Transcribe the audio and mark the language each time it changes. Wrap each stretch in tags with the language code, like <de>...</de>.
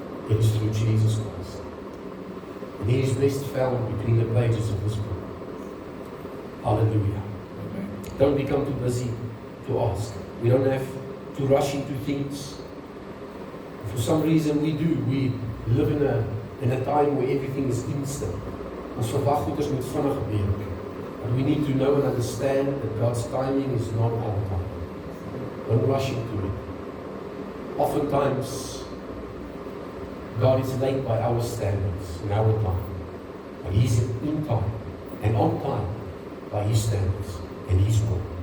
<en>It is through Jesus Christ. And He is best found between the pages of this book. Hallelujah. Don't become too busy to ask. We don't have to rush into things. For some reason we do. We live in a time where everything is instant.</en> <af>Ons verwag goeders moet vinnig gebeur.</af> <en>But we need to know and understand that God's timing is not our time. Don't rush into it. Oftentimes, God is late by our standards in our time. But He's in time and on time by His standards and His will.</en>